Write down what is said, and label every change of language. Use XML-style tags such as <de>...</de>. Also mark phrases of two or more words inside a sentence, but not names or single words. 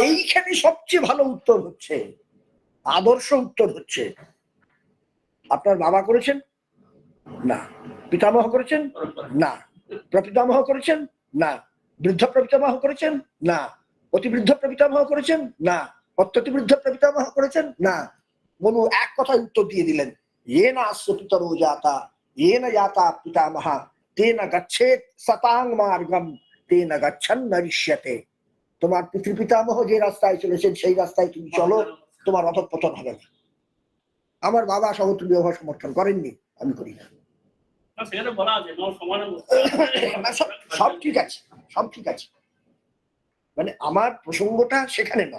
<bn>এইখানে সবচেয়ে ভালো উত্তর হচ্ছে, আদর্শ উত্তর হচ্ছে, আপনার বাবা করেছেন না, পিতামহ করেছেন না, প্রপিতামহ করেছেন না, বৃদ্ধ প্রপিতামহ করেছেন না, অতিবৃদ্ধ প্রপিতামহ করেছেন না, অত্যতিবৃদ্ধ প্রপিতামহ করেছেন না। মনু এক কথায় উত্তর দিয়ে দিলেন,</bn> <sa>येन अस्य पितरो जाता येन याता पितामह तेन गच्छेत शताং মার্গম তেন গচ্ছন নরিষ্যতে।</sa> <bn>তোমার পিতৃপিতামহ যে রাস্তায় চলেছেন সেই রাস্তায় তুমি চলো, তোমার অধঃপতন হবে না। আমার বাবা সমতুল্য সমর্থন করেননি, আমি করি না। না, সেখানে বলা আছে সমান সব ঠিক আছে, সব ঠিক আছে, মানে আমার প্রসঙ্গটা সেখানে না।</bn>